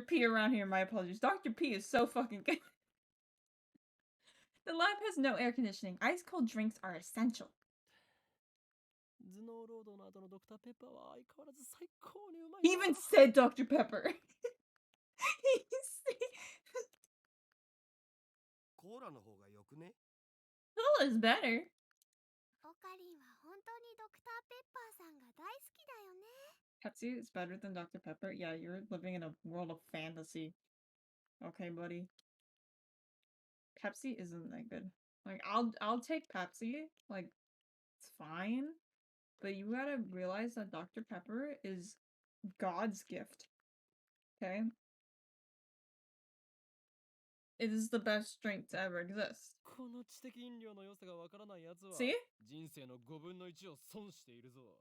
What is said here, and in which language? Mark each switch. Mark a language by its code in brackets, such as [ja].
[en] P around here, my apologies. Dr. P is so fucking good. The lab has no air conditioning. Ice cold drinks are essential. [ja] 頭脳労働の後のドクターペッパーは相変わらず最高にうまい。 [en] He even said Dr. Pepper. He said... [ja] コーラの方がよくね？ [en] Cola is better. [ja] オカリンは本当にドクターペッパーさんが大好きだよね。 [en] Pepsi is better than Dr. Pepper? Yeah, you're living in a world of fantasy. Okay, buddy. Pepsi isn't that good. Like, I'll take Pepsi. Like, it's fine. But you gotta realize that Dr. Pepper is God's gift. Okay? It is the best drink to ever exist. [ja] この知的飲料の良さがわからないやつは [en] See? [ja] 人生の5分の1を損しているぞ。